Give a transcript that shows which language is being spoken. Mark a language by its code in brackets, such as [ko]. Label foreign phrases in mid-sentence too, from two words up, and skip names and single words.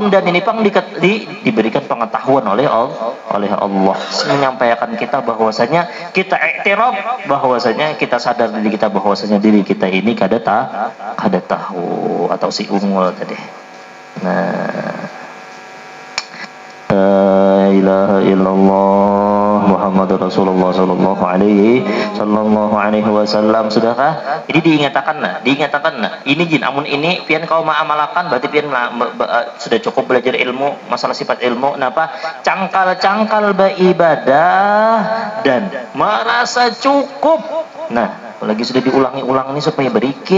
[bjn] Undan ini pang diberikan pengetahuan oleh Allah, menyampaikan kita bahwasanya kita iktiraf bahwasanya kita sadar diri kita bahwasanya diri kita ini kada tahu atau si unggul tadi. [ar] Nah إله إلا الله محمد رسول الله صلى الله عليه وسلم. [bjn] Sudahkah? Ini diingatakan nah. Ini jin amun ini pian kau ma'amalakan berarti pian sudah cukup belajar ilmu masalah sifat ilmu. Napa? Cangkal beribadah dan merasa cukup. Nah, apalagi sudah diulangi-ulang ini supaya berikit.